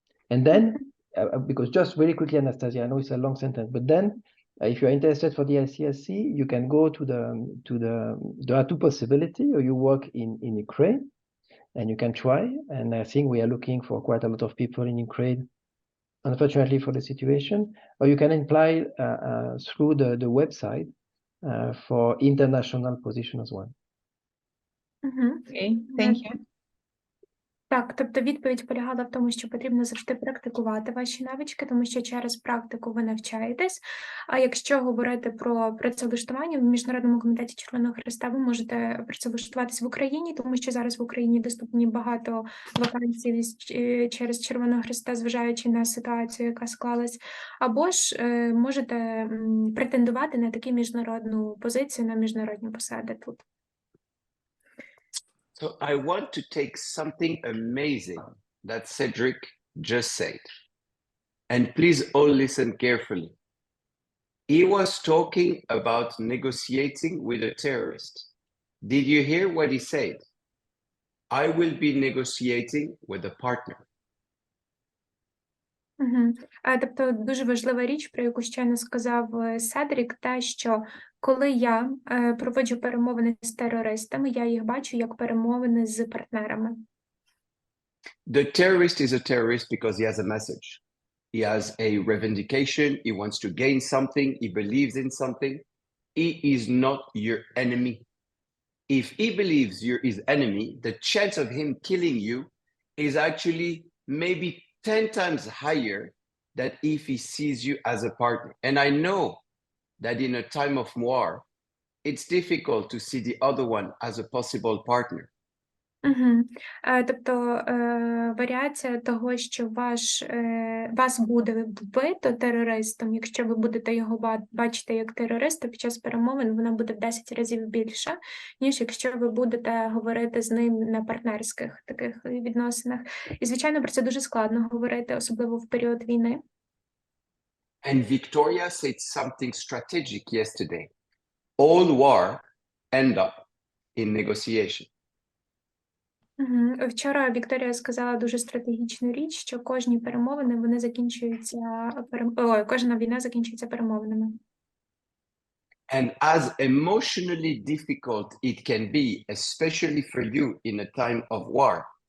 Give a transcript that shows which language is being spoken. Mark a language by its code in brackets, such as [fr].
[en] And then, because just very quickly, Anastasia, I know it's a long sentence, but then if you're interested for the ICSC, you can go to there are two possibilities, or you work in Ukraine, and you can try. And I think we are looking for quite a lot of people in Ukraine, unfortunately for the situation, or you can apply through the website for international position as well. Okay, thank you. [uk] Так, тобто відповідь полягала в тому, що потрібно завжди практикувати ваші навички, тому що через практику ви навчаєтесь. А якщо говорити про працевлаштування в Міжнародному комітеті Червоного Хреста, ви можете працевлаштуватись в Україні, тому що зараз в Україні доступні багато вакансій через Червоного Хреста, зважаючи на ситуацію, яка склалась. Або ж можете претендувати на таку міжнародну позицію, на міжнародні посади тут. [en] So I want to take something amazing that Cedric just said. And please all listen carefully. He was talking about negotiating with a terrorist. Did you hear what he said? I will be negotiating with a partner. [uk] Тобто дуже важлива річ, про яку щойно сказав Седрік, те, що коли я проводжу перемовини з терористами, я їх бачу як перемовини з партнерами. [en] The terrorist is a terrorist because he has a message. He has a revendication. He wants to gain something. He believes in something. He is not your enemy. If he believes you're his enemy, the chance of him killing you is actually maybe 10 times higher than if he sees you as a partner. And I know that in a time of war, it's difficult to see the other one as a possible partner. [uk] Тобто варіація того, що вас буде вбито терористом, якщо ви будете його бачити як терориста під час перемовин, вона буде в 10 разів більша, ніж якщо ви будете говорити з ним на партнерських таких відносинах. І, звичайно, про це дуже складно говорити, особливо в період війни. [en] And Victoria said something strategic yesterday. All war end up in negotiation. [uk] Вчора Вікторія сказала дуже стратегічну річ, що кожні перемовини, вони закінчуються, кожна війна закінчується перемовинами. [en] And as emotionally difficult it can be, especially for you in a time of war.